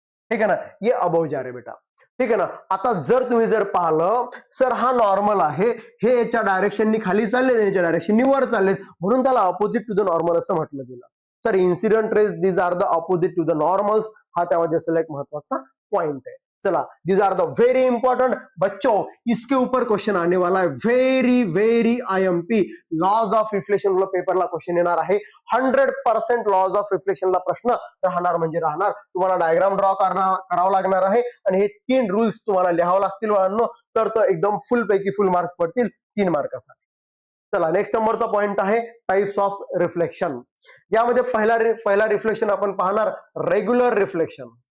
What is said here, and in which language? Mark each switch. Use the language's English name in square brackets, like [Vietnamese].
[Marathi] ठीक आहे ना, [Hindi] ये अबव जा रहे बेटा. [Marathi] ठीक आहे ना. आता जर तुम्ही जर पाहिलं सर, हा नॉर्मल आहे, हे याच्या डायरेक्शननी खाली चालले, याच्या डायरेक्शननी वर चाललेत, म्हणून त्याला अपोजिट टू द नॉर्मल असं म्हटलं गेलं. [English] sir incident rays these are the opposite to the normals, [Marathi] हा त्यामध्ये असलेला एक महत्वाचा पॉइंट आहे. [Hindi] चला, [English] these are the very important [Hindi] बच्चों, इसके ऊपर क्वेश्चन आने वाला है, very very IMP. [Marathi] Lodge of reflection पेपरला क्वेश्चन येणार आहे. 100% लॉज ऑफ रिफ्लेक्शनला प्रश्न राहणार म्हणजे राहणार. तुम्हाला डायग्राम ड्रॉ करावं लागणार आहे आणि हे 3 रूल्स तुम्हाला लिहावं लागतील बाळांनो, तर तो एकदम फुल पैकी फुल मार्क्स पडतील 3 मार्कासाठी. चला, नेक्स्ट नंबरचा पॉइंट आहे टाइप्स ऑफ रिफ्लेक्शन. यामध्ये पहिला रिफ्लेक्शन आपण पाहणार रेग्युलर रिफ्लेक्शन.